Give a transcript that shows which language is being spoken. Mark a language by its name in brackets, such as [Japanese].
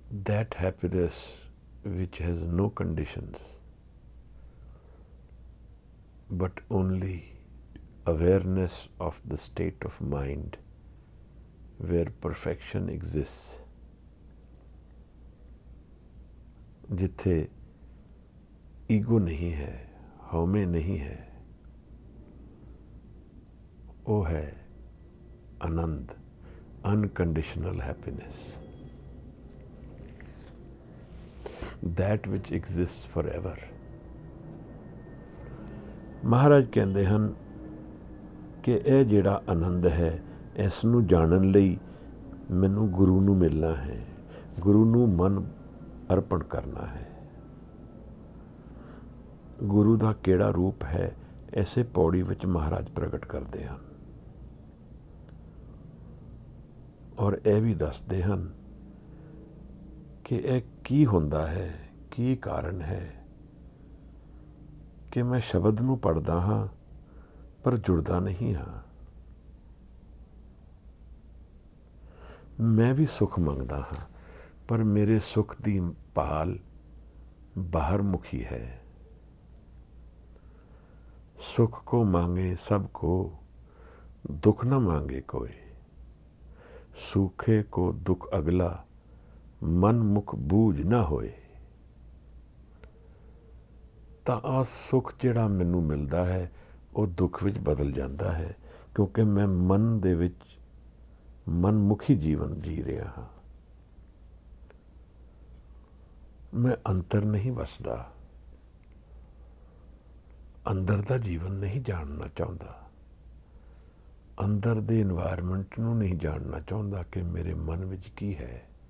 [English] That happiness which has no conditions, but only awareness of the state of mind where perfection exists. [Hindi] जिथे ego नहीं है, हौमे नहीं है, वो है आनंद, [English] unconditional happiness, that which exists forever. [Punjabi] ਮਹਾਰਾਜ ਕਹਿੰਦੇ ਹਨ ਕਿ ਇਹ ਜਿਹੜਾ ਆਨੰਦ ਹੈ, ਇਸ ਨੂੰ ਜਾਣਨ ਲਈ ਮੈਨੂੰ ਗੁਰੂ ਨੂੰ ਮਿਲਣਾ ਹੈ, ਗੁਰੂ ਨੂੰ ਮਨ ਅਰਪਣ ਕਰਨਾ ਹੈ। ਗੁਰੂ ਦਾ ਕਿਹੜਾ ਰੂਪ ਹੈ, ਇਸੇ ਪੌੜੀ ਵਿੱਚ ਮਹਾਰਾਜ ਪ੍ਰਗਟ ਕਰਦੇ ਹਨ ਔਰ ਇਹ ਵੀ ਦੱਸਦੇ ਹਨ ਕਿ ਇਹ ਕੀ ਹੁੰਦਾ ਹੈ, ਕੀ ਕਾਰਨ ਹੈ ਕਿ ਮੈਂ ਸ਼ਬਦ ਨੂੰ ਪੜ੍ਹਦਾ ਹਾਂ ਪਰ ਜੁੜਦਾ ਨਹੀਂ ਹਾਂ। ਮੈਂ ਵੀ ਸੁੱਖ ਮੰਗਦਾ ਹਾਂ ਪਰ ਮੇਰੇ ਸੁੱਖ ਦੀ ਭਾਲ ਬਾਹਰ ਮੁਖੀ ਹੈ। [Hindi] सुख को मांगे सबको, दुख न मांगे कोई, सूखे को दुख अगला, मन मुख बूझ ना होए। [Punjabi] ਤਾਂ ਆ ਸੁੱਖ ਜਿਹੜਾ ਮੈਨੂੰ ਮਿਲਦਾ ਹੈ ਉਹ ਦੁੱਖ ਵਿੱਚ ਬਦਲ ਜਾਂਦਾ ਹੈ, ਕਿਉਂਕਿ ਮੈਂ ਮਨ ਦੇ ਵਿੱਚ ਮਨਮੁਖੀ ਜੀਵਨ ਜੀ ਰਿਹਾ ਹਾਂ। ਮੈਂ ਅੰਤਰ ਨਹੀਂ ਵਸਦਾ, ਅੰਦਰ ਦਾ ਜੀਵਨ ਨਹੀਂ ਜਾਣਨਾ ਚਾਹੁੰਦਾ, ਅੰਦਰ ਦੇ ਇਨਵਾਇਰਮੈਂਟ ਨੂੰ ਨਹੀਂ ਜਾਣਨਾ ਚਾਹੁੰਦਾ ਕਿ ਮੇਰੇ ਮਨ ਵਿੱਚ ਕੀ ਹੈ।